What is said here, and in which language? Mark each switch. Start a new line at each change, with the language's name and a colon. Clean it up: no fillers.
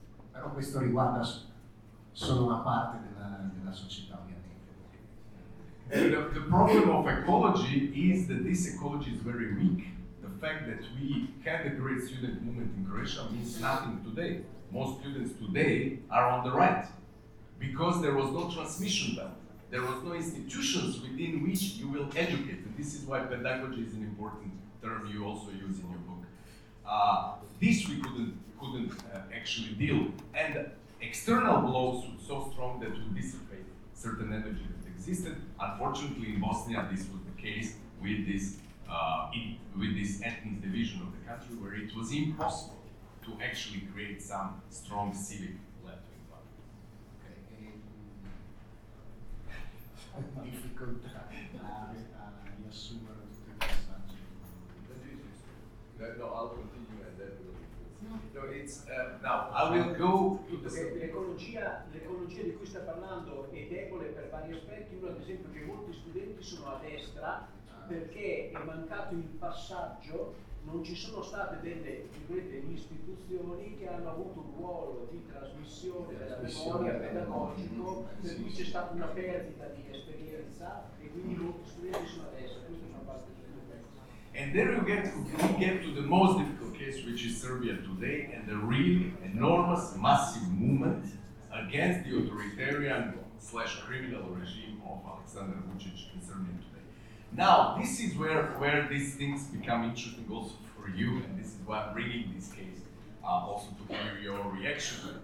Italian: Però questo riguarda solo una parte della società, ovviamente.
English: The problem of ecology is that this ecology is very weak. The fact that we had a great student movement in Croatia means nothing today. Most students today are on the right because there was no transmission belt. There was no institutions within which you will educate. And this is why pedagogy is an important term you also use in your book. This we couldn't actually deal with. And external blows were so strong that would dissipate certain energy that existed. Unfortunately, in Bosnia, this was the case with this with this ethnic division of the country, where it was impossible to actually create some strong civic left-wing party. Okay.
Italian: Difficoltà di assumere tutto il passaggio.
English: No, I'll continue and then we'll. No, it's now I will go to the.
Italian: L'ecologia di cui sta parlando è debole per vari aspetti. Uno, ad esempio, che molti studenti sono a destra. Perché è mancato il passaggio, non ci sono state delle istituzioni che hanno avuto un ruolo di trasmissione della memoria pedagogico, per cui c'è stata una perdita di esperienza e quindi molti studenti sono adesso, questo è una parte di quello che.
English: And there we get to the most difficult case, which is Serbia today, and the real enormous massive movement against the authoritarian / criminal regime of Aleksandar Vučić in Serbia today. Now, this is where these things become interesting also for you, and this is why I'm bringing this case also to hear your reaction.